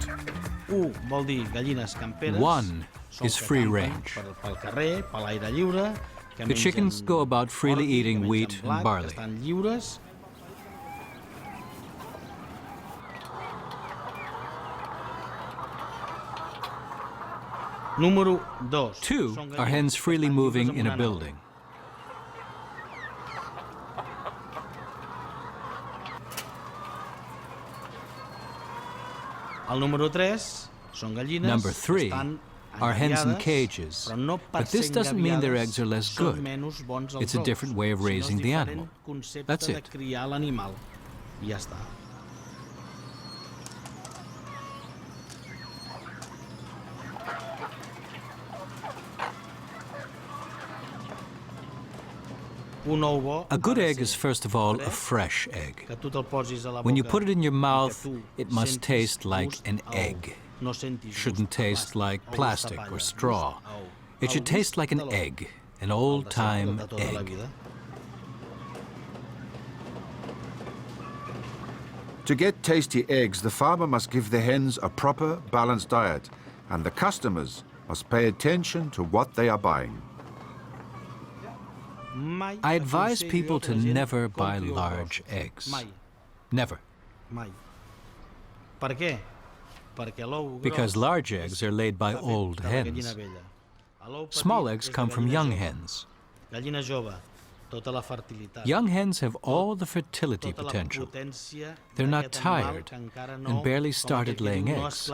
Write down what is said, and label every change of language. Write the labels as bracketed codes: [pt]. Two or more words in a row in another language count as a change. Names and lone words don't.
[ca] Vol dir gallines camperes. [en] One is free range. [ca] Pel carrer, per l'aire lliure. [en] The chickens go about freely eating wheat and barley. [ca] Estan lliures. Número 2. [en] Two are hens freely moving in a building. [ca] El número 3 són gallines. [en] Number 3 are hens in cages, but this doesn't mean their eggs are less good. It's a different way of raising the animal. That's it. [ca] I ja està. [en] A good egg is first of all a fresh egg. When you put it in your mouth, it must taste like an egg. Shouldn't taste like plastic or straw. It should taste like an egg, an old-time egg. To get tasty eggs, the farmer must give the hens a proper, balanced diet, and the customers must pay attention to what they are buying. I advise people to never buy large eggs. Never. [ca] Per què? [en] Because large eggs are laid by old hens. Small eggs come from young hens. Young hens have all the fertility potential. They're not tired and barely started laying eggs.